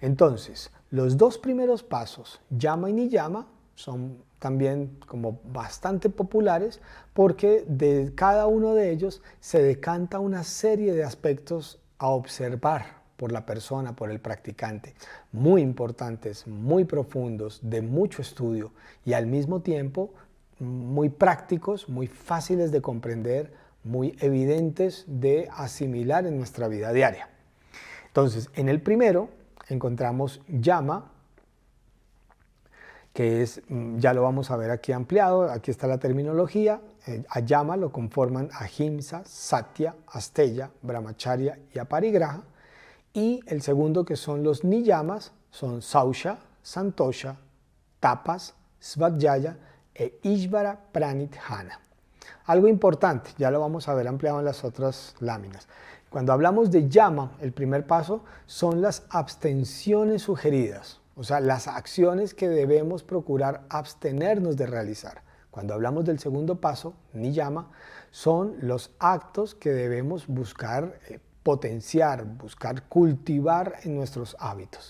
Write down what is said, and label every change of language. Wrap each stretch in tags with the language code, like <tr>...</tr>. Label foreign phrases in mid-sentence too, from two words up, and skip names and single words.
<es>Entonces, los dos primeros pasos, yama y niyama, son también como bastante populares porque de cada uno de ellos se decanta una serie de aspectos a observar por la persona, por el practicante, muy importantes, muy profundos, de mucho estudio y al mismo tiempo muy prácticos, muy fáciles de comprender, muy evidentes de asimilar en nuestra vida diaria. Entonces, en el primero encontramos yama, que es, ya lo vamos a ver aquí ampliado, aquí está la terminología. A yama lo conforman</es> <sa>ahimsa, satya, asteya, brahmacharya</sa> <es>y aparigraha. Y el segundo, que son los niyamas, son</es> <sa>sausha, santosha, tapas, svadhyaya</sa> <es>e</es> <sa>ishvara pranidhana.</sa> <es>Algo importante, ya lo vamos a ver ampliado en las otras láminas. Cuando hablamos de yama, el primer paso son las abstenciones sugeridas, o sea, las acciones que debemos procurar abstenernos de realizar. Cuando hablamos del segundo paso, niyama, son los actos que debemos buscar potenciar, buscar cultivar en nuestros hábitos.</es>